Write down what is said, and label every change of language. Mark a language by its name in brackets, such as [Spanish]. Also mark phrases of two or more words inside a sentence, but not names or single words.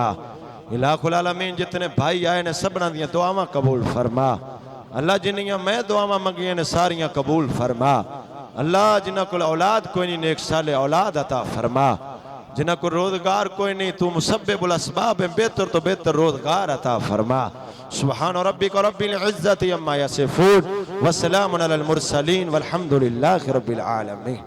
[Arabic] إله العالمين [Punjabi] جتنے بھائی آئے نے سبنا دیاں دعاواں قبول فرما. اللہ جنیاں میں دعاواں منگیاں نے ساریاں قبول فرما. اللہ جنہاں کول اولاد کوئی نہیں نیک صالح اولاد عطا فرما. جنہاں کو روزگار کوئی نہیں تو [Arabic] مسبب الأسباب [Punjabi] بہتر توں بہتر روزگار عطا فرما. [Arabic] سبحان ربك رب العزة عما يصفون وسلام على المرسلين والحمد لله رب العالمين.